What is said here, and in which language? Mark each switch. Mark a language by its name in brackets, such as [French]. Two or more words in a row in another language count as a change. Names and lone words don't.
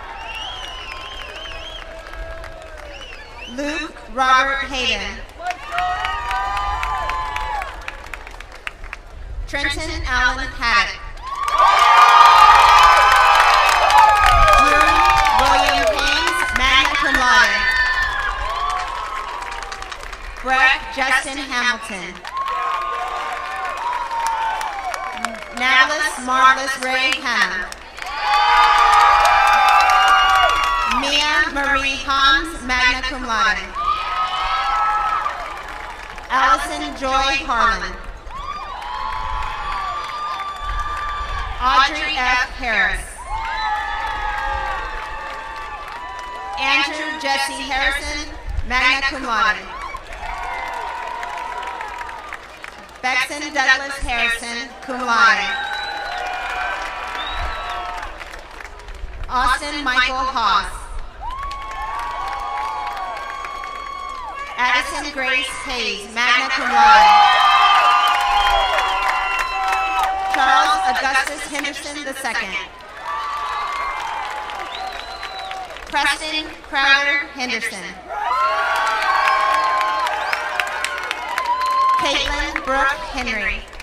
[English] Luke Robert Hayden. Trenton Allen Haddock. Drew William Haynes, [Latin] magna cum laude. [English] Brett Justin Hamilton. Natalis Marvelous Ray Hannah. Mia Marie Hans, [Latin] magna cum laude. [English] Allison Joy Harlan. Audrey F. Harris. Andrew Jesse Harrison, [Latin] magna cum laude. [English] Bexon Douglas Harrison, [Latin] cum laude. [English] Austin Michael Haas. Addison Grace Hayes, [Latin] magna cum laude. [English] Charles Augustus Henderson II. Preston Crowder Henderson. Caitlin Brooke Henry.